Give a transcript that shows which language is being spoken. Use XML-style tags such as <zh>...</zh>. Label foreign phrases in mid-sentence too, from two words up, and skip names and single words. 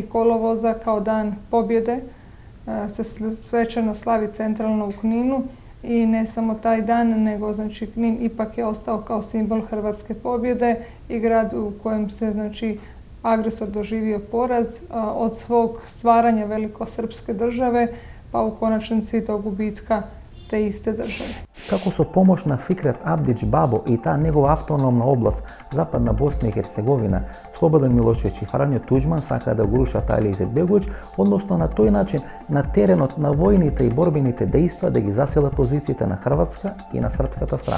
<hr>kolovoza kao dan pobjede se svečano slavi centralno u Kninu i ne samo taj dan, nego znači Knin ipak je ostao kao simbol hrvatske pobjede i grad u kojem se znači agresor doživio poraz od svog stvaranja velikosrpske države pa u konačnici do gubitka te iste države.</hr> <mk>Како со помош на Фикрет Абдич Бабо и таа негова автономна област, Западна Босна и Херцеговина, Слободан Милошевиќ и Фрањо Туđman сакаа да го рушат Алија Изетбеговиќ, односно на тој начин на теренот на војните и борбените дејства да ги заселат позициите на Хрватска и на српската страна.</mk>